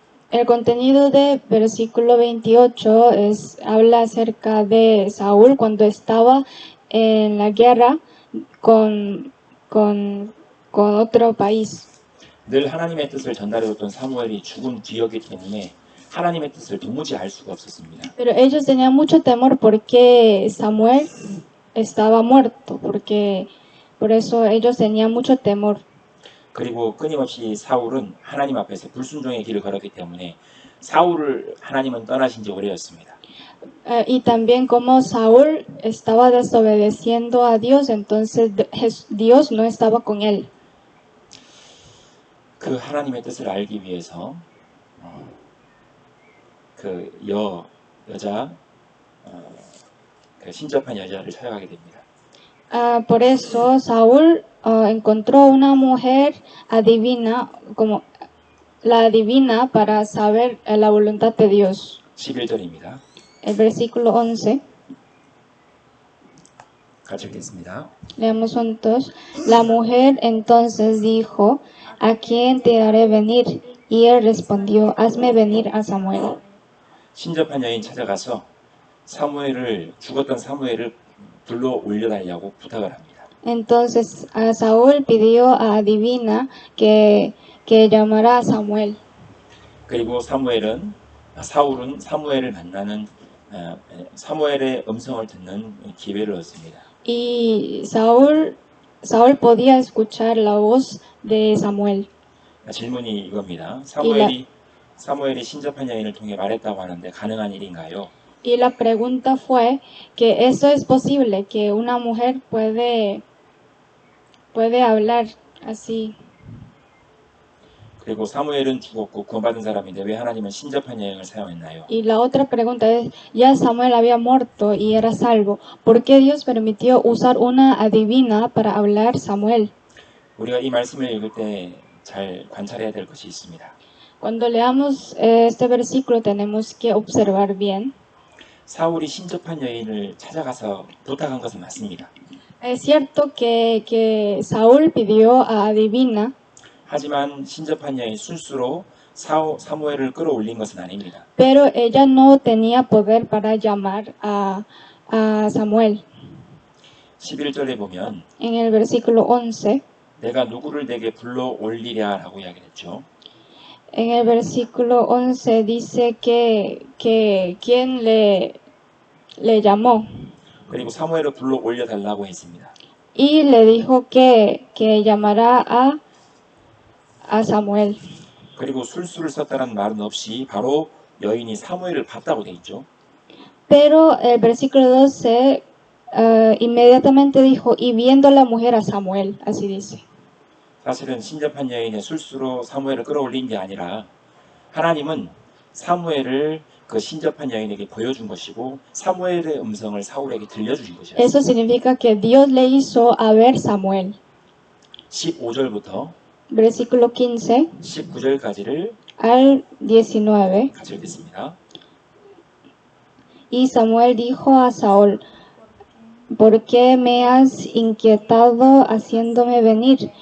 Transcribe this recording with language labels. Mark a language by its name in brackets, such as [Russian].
[Spanish] El contenido de versículo 28 habla acerca de Saúl cuando estaba en la guerra con otro país. [Korean] 늘 하나님의 뜻을 전달해줬던 사무엘이 죽은 뒤였기 때문에 하나님의 뜻을 도무지 알 수가 없었습니다. [Spanish] Pero ellos tenían mucho temor porque Samuel estaba muerto, por eso ellos tenían mucho temor. [Korean] 그리고 끊임없이 사울은 하나님 앞에서 불순종의 길을 걸었기 때문에 사울을 하나님은 떠나신 지 오래였습니다. [Spanish] Y también como Saúl estaba desobedeciendo a Dios, entonces Dios no estaba con él. [Korean] 그 하나님의 뜻을 알기 위해서 그 여자 그 신접한 여자를 찾아가게 됩니다. [Spanish] Por eso Saúl encontró una mujer adivina, como la adivina para saber la voluntad de Dios. [Korean] 11절입니다. [Spanish] El versículo 11, [Korean] 같이 읽겠습니다. [Spanish] leamos juntos. La mujer entonces dijo, ¿a quién te haré venir? Y él respondió, hazme venir a Samuel. [Korean] 신접한 여인 찾아가서 죽었던 사무엘을 불러 올려달라고 부탁을 합니다. [Spanish] Entonces Saúl pidió a adivina que llamara a Samuel. [Korean] 그리고 사울은 사무엘을 만나는 사무엘의 음성을 듣는 기회를 얻습니다. [Spanish] Y Saúl podía escuchar la voz de Samuel. [Korean] 질문이 이겁니다. 사무엘이 신접한 여인을 통해 말했다고 하는데 가능한 일인가요? [Spanish] Y la pregunta fue que eso es posible, que una mujer puede hablar así. [Korean] 그리고 사무엘은 죽었고 구원받은 사람인데 왜 하나님은 신접한 여인을 사용했나요? [Spanish] Y la otra pregunta es, ya Samuel había muerto y era salvo, ¿por qué Dios permitió usar una adivina para hablar Samuel? [Korean] 우리가 이 말씀을 읽을 때 잘 관찰해야 될 것이 있습니다. [Spanish] Cuando leamos este versículo tenemos que observar bien. [Korean] 사울이 신접한 여인을 찾아가서 부탁한 것은 맞습니다. [Spanish] Es cierto que Saúl pidió a adivina, [Korean] 하지만 신접한 여인 술수로 사무엘을 끌어올린 것은 아닙니다. [Spanish] pero ella no tenía poder para llamar a Samuel. [Korean] 11절에 보면 [Spanish] En el versículo 11, [Korean] 내가 누구를 내게 불러 올리랴라고 이야기했죠. [Spanish] en el versículo 11 dice que quien le llamó [Korean] 그리고 사무엘을 불러 올려달라고 했습니다. [Spanish] y le dijo que llamara a Samuel. [Korean] 그리고 술수를 썼다는 말은 없이 바로 여인이 사무엘을 봤다고 돼 있죠. [Spanish] Pero el versículo 12 inmediatamente dijo, y viendo la mujer a Samuel, así dice. [Korean] 사실은 신접한 여인의 술수로 사무엘을 끌어올린 게 아니라 하나님은 사무엘을 그 신접한 여인에게 보여준 것이고 사무엘의 음성을 사울에게 들려주신 것이었어요. [Spanish] Eso significa que Dios le hizo a ver Samuel. [Korean] 15절부터 [Spanish] Versículo 15 [Korean] 19절까지를 [Spanish] al 19. [Korean] 같이 읽겠습니다. [Spanish] Y Samuel dijo a Saúl, ¿por qué me has inquietado haciéndome venir?